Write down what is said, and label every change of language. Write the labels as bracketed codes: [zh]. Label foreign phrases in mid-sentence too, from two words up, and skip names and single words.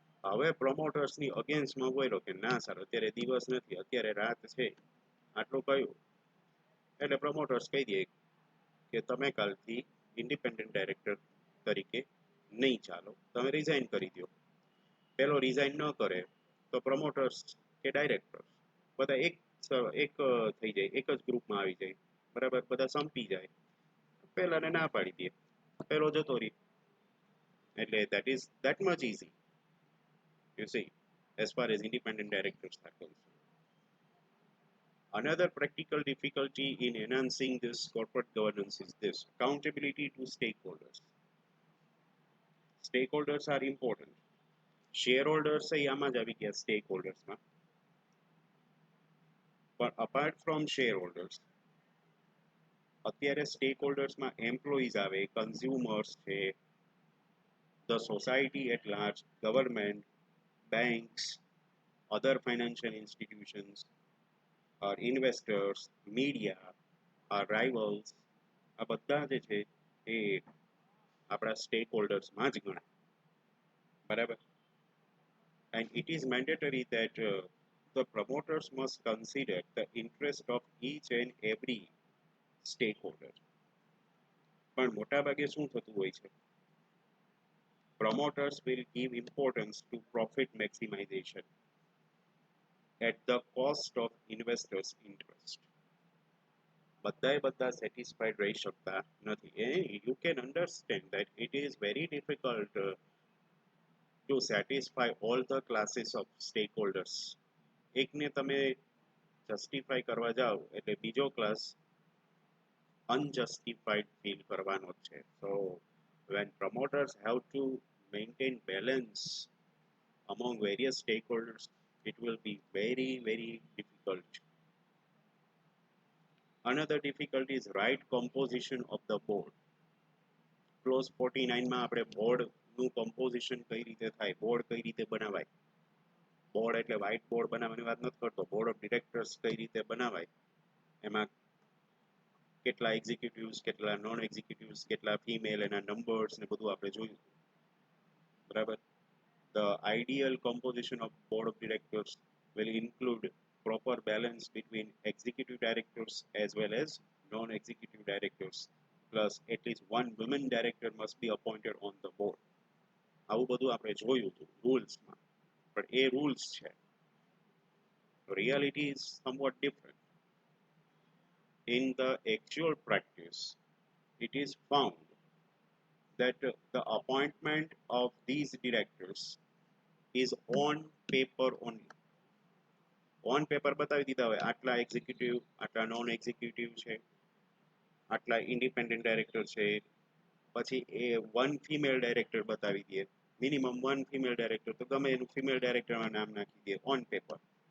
[gu] હવે પ્રમોટર્સની અગેન્સ્ટમાં બોલ્યો કે ના સર અત્યારે દિવસ નથી, અત્યારે રાત છે, આટલું કહ્યું એટલે પ્રમોટર્સ કહી દે કે તમે કાલથી [en] independent director [gu] તરીકે નહીં ચાલો, તમે રિઝાઇન કરી દો. પેલો રિઝાઇન ન કરે તો પ્રમોટર્સ કે ડાયરેક્ટર બધા એક થઈ જાય, એક જ ગ્રુપમાં આવી જાય, બરાબર, બધા સંપી જાય. પેલાને ના પાડી દે, પેલો જતો રહી. [en] એટલે that is that much easy, you see, as far as independent directors are concerned. Another practical difficulty in enhancing this corporate governance is this: accountability to stakeholders. Stakeholders are important. [gu] Shareholders આમાં જ આવી ગયા સ્ટેકહોલ્ડર્સમાં, પણ [en] apart from shareholders [gu] અત્યારે સ્ટેકહોલ્ડર્સમાં એમ્પ્લોઈઝ આવે, કન્ઝ્યુમર્સ છે, [en] the society at large, [gu] ગવર્મેન્ટ, બેંક્સ, [en] other financial institutions, our investors, media, our rivals, [gu] આ બધા જે છે એ આપણા સ્ટેક હોલ્ડર્સમાં જ ગણાય, બરાબર. [en] And it is mandatory that the promoters must consider the interest of each and every stakeholder. [gu] પણ મોટાભાગે શું થતું હોય છે, [en] promoters will give importance to profit maximization at the cost of investors' interest. [gu] બધા સેટિસ્ફાઈડ રહી શકતા નથી. [en] You can understand that it is very difficult to satisfy all the classes of stakeholders. [gu] એકને તમે જસ્ટિફાઈ કરવા જાઓ એટલે બીજો ક્લાસ [en] unjustified feel [gu] કરવાનો છે. [en] So when promoters have to maintain balance among various stakeholders, it will be very, very difficult. Another difficulty is right composition of the board. [gu] ક્લોઝ 49 માં આપણે બોર્ડનું કમ્પોઝિશન કઈ રીતે થાય, બોર્ડ કઈ રીતે બનાવાય. બોર્ડ એટલે [en] white board [gu] બનાવવાની વાત નથી કરતો, [en] board of directors [gu] કઈ રીતે બનાવાય, એમાં કેટલા એક્ઝિક્યુટિવ્સ, કેટલા [en] non executives, [gu] કેટલા ફિમેલ, એના નંબર્સ ને બધું આપણે જોયું, બરાબર. [en] The ideal composition of board of directors will include proper balance between executive directors as well as non-executive directors, plus at least one women director must be appointed on the board. [gu] આવું બધું આપણે જોયું હતું રૂલ્સમાં, પણ એ રૂલ્સ છે, [en] reality is somewhat different. In the actual practice, it is found that the appointment of these directors is on paper only. on paper [gu] બતાવી દીધા હોય આટલા એક્ઝિક્યુટિવ, આટલા [en] non executive [gu] છે, આટલા [en] independent director [gu] છે, પછી એ [en] one female director [gu] બતાવી દે, [en] minimum one female director, [gu] તો ગમે એનું [en] female directorમાં [gu] નામ નાખી દે [en] on paper.